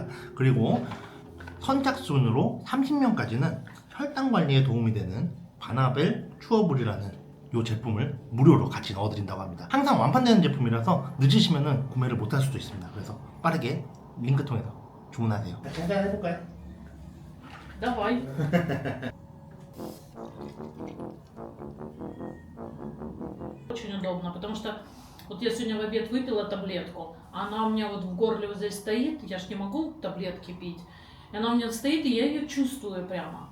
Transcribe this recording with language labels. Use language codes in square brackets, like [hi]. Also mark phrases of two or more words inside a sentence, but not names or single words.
[ko] 그리고 선착순으로 30명까지는 혈당 관리에 도움이 되는 바나벨 추어블이라는 이 제품을 무료로 같이 넣어드린다고 합니다. 항상 완판되는 제품이라서 늦으시면 구매를 못할 수도 있습니다. 그래서 빠르게 링크 통해서 주문하세요. 잠깐 해볼까요? [ru] Давай. Очень удобно, потому что вот я сегодня в обед выпила таблетку, она у меня вот в горле вот здесь стоит, я ж не могу таблетки пить, и она у меня стоит, и я ее чувствую прямо.